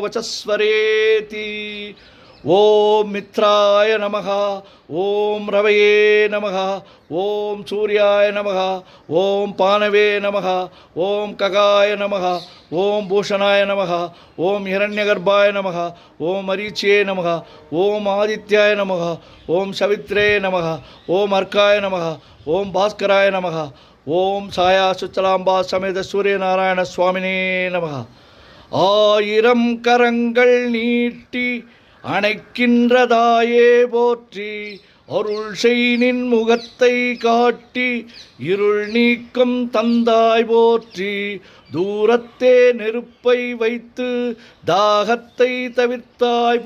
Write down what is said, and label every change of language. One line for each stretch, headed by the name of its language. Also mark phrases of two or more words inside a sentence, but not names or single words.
Sanskrit: वचस्वरेति ओम मित्राय नमः ओम रवये नमः ओम सूर्याय नमः ओम पानवे नमः ओम कगाय नमः ओम भूषणाय नमः ओम हिरण्यगर्भाय नमः ओम मरीच्ये नमः ओम आदित्याय नमः ओम सवित्रे नमः ओम अर्काय नमः ओम भास्कराय नमः ओम साया सुचलांबा समेत सूर्यनारायण स्वामिने नमः
Tamil: ஆயிரம் கரங்கள் நீட்டி அணைக்கின்றதாயே போற்றி அருள் செய்நின் முகத்தை காட்டி இருள் நீக்கம் தந்தாய் போற்றி தூரத்தே நெருப்பை வைத்து தாகத்தை தவிர்த்தாய்